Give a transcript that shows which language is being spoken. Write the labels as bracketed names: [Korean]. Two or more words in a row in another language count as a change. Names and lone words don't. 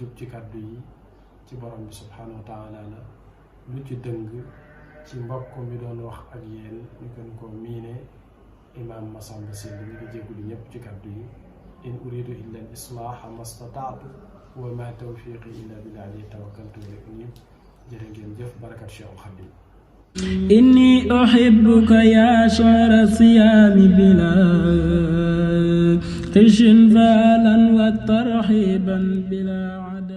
[Wolof] jub ci kàddu yi ci borom bi [Arabic] سبحانه وتعالى [Wolof] la lu ci dëng ci mbokk mi doon wax ak yéen ñu gën koo miine imaam Massamba Syll ñu ngi jégalu ñëpp ci kàddu yi [Arabic] إن أريد إلا الإصلاح ما استطعت وما توفيقي إلا بالله عليه توكلت وإليه أنيب [Wolof] jërë ngeen jëf barakat Cheikh Khadim [Arabic] إني أحبك يا شهر الصيام بلا قشن فلن وترحيبا بلا